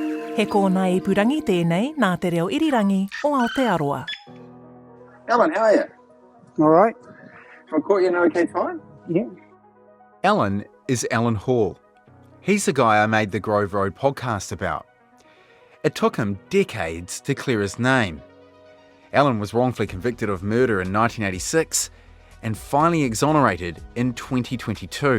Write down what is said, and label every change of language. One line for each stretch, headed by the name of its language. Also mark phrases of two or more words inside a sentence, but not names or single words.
Māori: He kōna I purangi tēnei nā te reo irirangi o Aotearoa.
English: Alan, how are you? All right. Have I caught you in an okay time? Yeah. Alan is Alan Hall. He's the guy I made the Grove Road podcast about. It took him decades to clear his name. Alan was wrongfully convicted of murder in 1986 and finally exonerated in 2022.